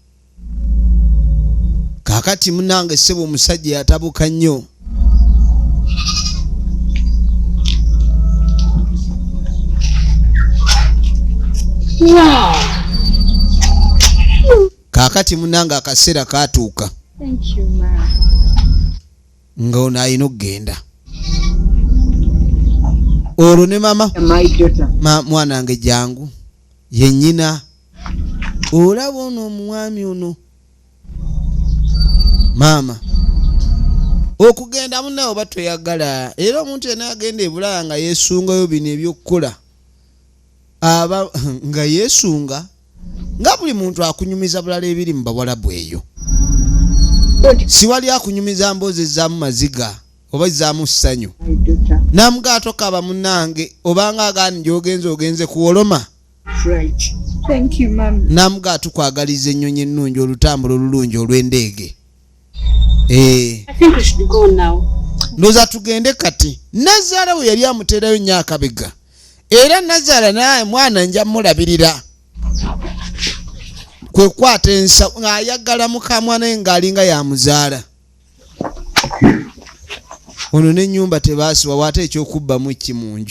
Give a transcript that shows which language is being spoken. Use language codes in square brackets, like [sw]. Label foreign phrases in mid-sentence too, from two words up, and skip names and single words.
[lg] Kaakati munange ssebo omusajja yatabuka nnyo. [en] Wow. [lg] Kaakati munange akaseera kaatuuka. [en] Thank you, Ma. [lg] Nga ono ayina okugenda. Olwo ne mama. [en] My daughter. [lg] Mwana wange jangu. Ye nnyina. Olaba ono omwami ono. Maama. Okugenda munne oba toyagala. Era omuntu yenna agenda ebulaya nga yeesungayo bino ebyokukola. Aba nga yeesunga. Nga buli muntu akunyumiza bulala ebiri mu Bawarabu eyo. Si wali akunyumiza mbozi zaamu maziga oba zaamu ssanyu. Namugato kaba munange obanga agaani ogenze kuwoloma. [en] Right. Thank you, Mom. [lg] Namugato kwagaliza ennyonyi ennungi olutambulo olulungi olw'endeege. [en] I think we should go now. [lg] Ndoza tugende kati. Nazaala we yali amuteerayo nnyo akabega. Era Nazaala naye mwana nja mulabirira. Kwe kwata ensa ng'ayagala mukamwana we ng'alinga yamuzaala. Ono n'ennyumba tebaasiba waate ekyokubbamu ki mu nju.